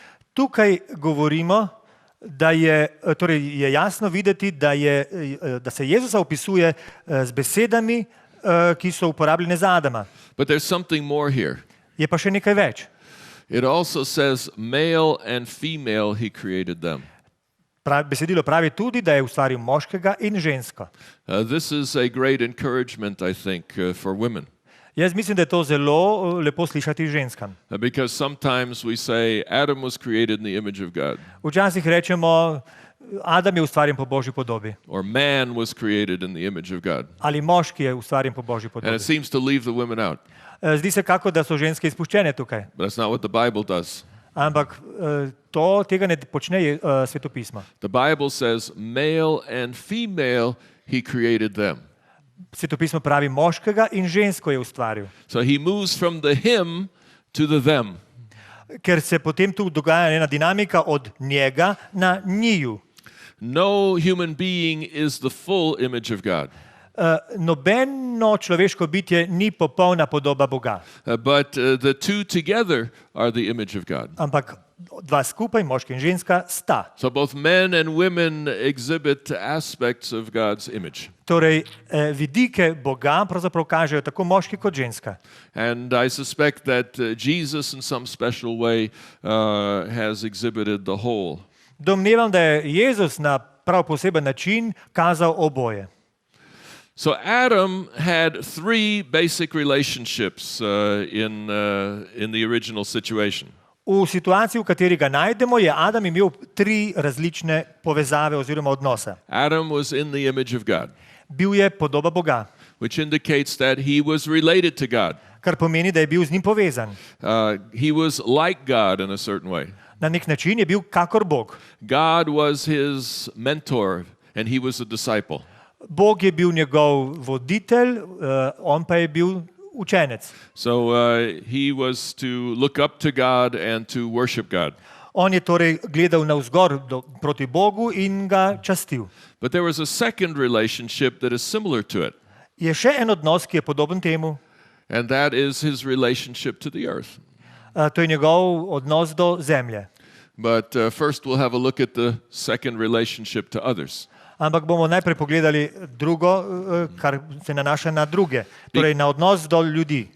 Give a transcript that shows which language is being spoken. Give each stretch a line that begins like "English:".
Slovenian: Tukaj govorimo, da je jasno videti, da se Jezusa opisuje z besedami, ki so uporabljene za Adama.
English: But there's something more here.
Slovenian: Je pa še nekaj več.
English: It also says male and female he created them.
Slovenian: Besedilo pravi tudi, da je ustvaril moškega in žensko.
English: This is a great encouragement, I think, for women.
Slovenian: Jaz mislim, da je to zelo lepo slišati ženskam.
English: Because sometimes we say Adam was created in the image of God.
Slovenian: Včasih rečemo, Adam je ustvarjen po Božji podobi.
English: or man was created in the image of God.
Slovenian: Ali moški je ustvarjen po Božji
English: And
Slovenian: podobi.
English: it seems to leave the women out,
Slovenian: Zdi se kako, da so ženske izpuščene tukaj.
English: but that's not what the Bible does.
Slovenian: Ampak tega ne počne svetopismo.
English: The Bible says, male and female, he created them.
Slovenian: Svetopismo pravi, moškega in žensko je ustvaril.
English: So he moves from the him to the them.
Slovenian: Ker se potem tu dogaja ena dinamika od njega na njiju.
English: No human being is the full image of God,
Slovenian: Nobeno človeško bitje ni popolna podoba Boga,
English: but the two together are the image of God.
Slovenian: ampak dva skupaj, moški in ženska, sta.
English: So both men and women exhibit aspects of God's image.
Slovenian: Torej, vidike Boga pravzaprav kažejo tako moški kot ženska.
English: And I suspect that Jesus, in some special way, has exhibited the whole.
Slovenian: Domnevam, da je Jezus na prav poseben način kazal oboje.
English: So Adam had three basic relationships in the original situation.
Slovenian: V situaciji, v kateri ga najdemo, je Adam imel tri različne povezave oziroma odnose.
English: Adam was in the image of God,
Slovenian: Bil je podoba Boga,
English: which indicates that he was related to God.
Slovenian: kar pomeni, da je bil z njim povezan.
English: He was like God in a certain way.
Slovenian: Na nek način je bil kakor Bog.
English: God was his mentor, and he was a disciple.
Slovenian: Bog je bil njegov voditelj, on pa je bil učenec.
English: So he was to look up to God and to worship God.
Slovenian: On je torej gledal navzgor proti Bogu in ga častil.
English: But there was a second relationship that is similar to it,
Slovenian: Je še en odnos, ki je podoben temu,
English: and that is his relationship to the earth.
Slovenian: to je njegov odnos do zemlje.
English: But first we'll have a look at the second relationship to others.
Slovenian: Ampak bomo najprej pogledali drugo, kar se nanaša na druge, torej na odnos do ljudi.